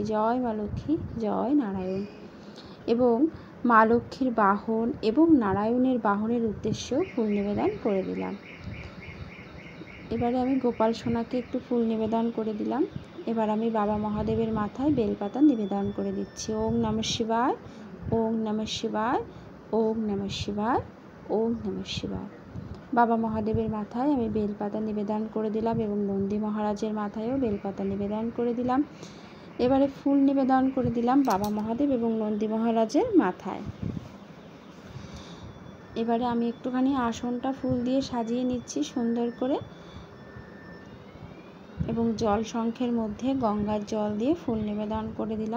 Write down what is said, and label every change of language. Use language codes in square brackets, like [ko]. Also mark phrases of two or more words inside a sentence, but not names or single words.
[bn] জয় মা লক্ষ্মী, জয় নারায়ণ। এবং মা লক্ষ্মীর বাহন এবং নারায়ণের বাহনের উদ্দেশ্যেও ফুল নিবেদন করে দিলাম। এবারে আমি গোপাল সোনাকে একটু ফুল নিবেদন করে দিলাম। এবার আমি বাবা মহাদেবের মাথায় বেলপাতা নিবেদন করে দিচ্ছি। [sa] ওম নমঃ শিবায়, ওম নমঃ শিবায়, ওম নমঃ শিবায়, ওম নমঃ শিবায়। [bn] বাবা মহাদেবের মাথায় আমি বেলপাতা নিবেদন করে দিলাম এবং নন্দী মহারাজের মাথায়ও বেলপাতা নিবেদন করে দিলাম। এবারে ফুল নিবেদন করে দিলাম বাবা মহাদেব এবং নন্দী মহারাজের মাথায়। এবারে আমি একটুখানি আসনটা ফুল দিয়ে সাজিয়ে নিচ্ছি সুন্দর করে এবং জল শঙ্খের মধ্যে গঙ্গার জল দিয়ে ফুল নিবেদন করে দিলাম।